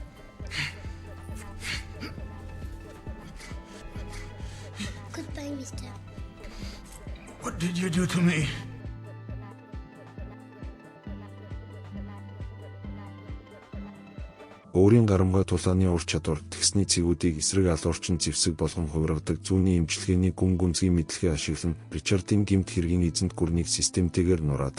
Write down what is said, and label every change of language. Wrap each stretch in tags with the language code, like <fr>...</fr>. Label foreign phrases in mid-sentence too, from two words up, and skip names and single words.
<en>Goodbye, mister. What did you do to me?</en> <mn>Өөрийн гарамгай тулааны ур чадвар тэгсний цэгүүдийг эсрэг алуурчин зэвсэг болгон хувиргадаг зүүнний эмчилгээний гүн гүнзгий мэдлэгээ ашиглан Ричардын гэмт хэргийн эзэнт гүрнийг системтэйгээр нураадаг.</mn>